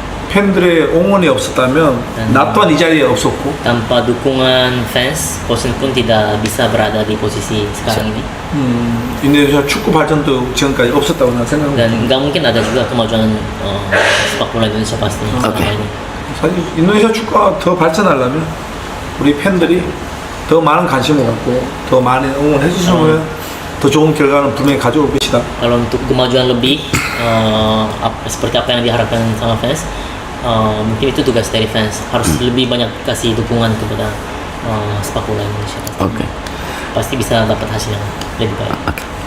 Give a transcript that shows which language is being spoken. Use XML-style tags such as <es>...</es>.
<ko>팬들의 응원이 없었다면 나 또한 이 자리에 없었고</ko> <id>tanpa dukungan fans, Coach pun tidak bisa berada di posisi sekarang ini.</id> <ko>인도네시아 축구 발전도 지금까지 없었다고 난 생각합니다.</ko> <id>Dan nggak mungkin ada juga kemajuan sepak bola Indonesia pastinya.</id> <ko>사실 인도네시아 축구가 더 발전하려면 우리 팬들이 더 많은 관심을 갖고 더 많이 응원해 주시면 더 좋은 결과는 분명히 가져올 것이다.</ko> <id>Kalau untuk kemajuan lebih seperti apa yang diharapkan sama fans, mungkin itu tugas dari fans, harus lebih banyak kasih dukungan kepada sepak bola Indonesia. Pasti bisa dapat hasil yang lebih baik.</id>